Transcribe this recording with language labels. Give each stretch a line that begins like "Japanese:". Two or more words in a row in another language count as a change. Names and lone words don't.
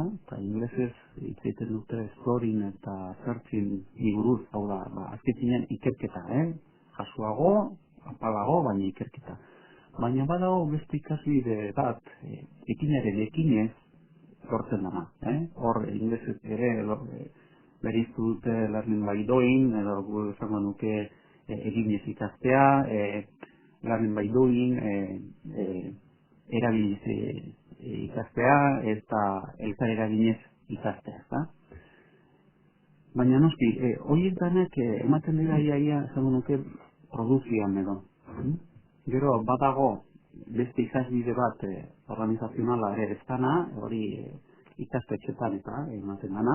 Basque: Eta inglesez hitz egiten dute exploring eta searching buruz, hau da, azken finean ikerketa, jasuago, apalago, baina ikerketa. Baina badago beste ikasbide bat, ekinaren ekinez, sortzen dana. Hor, inglesez ere, beriztu dute
English: learning by doing,
Basque: edo gu esango nuke eginez ikastea,
English: learning by doing,
Basque: erabiliz ikastea, eta elkar eraginez ikastea. Baina noski, horiek danak ematen dira iaia, esango nuke, produzioan edo. Gero, badago, beste ikasbide bat organizazionala ere ez dana, hori ikastetxetan eta ematen dana.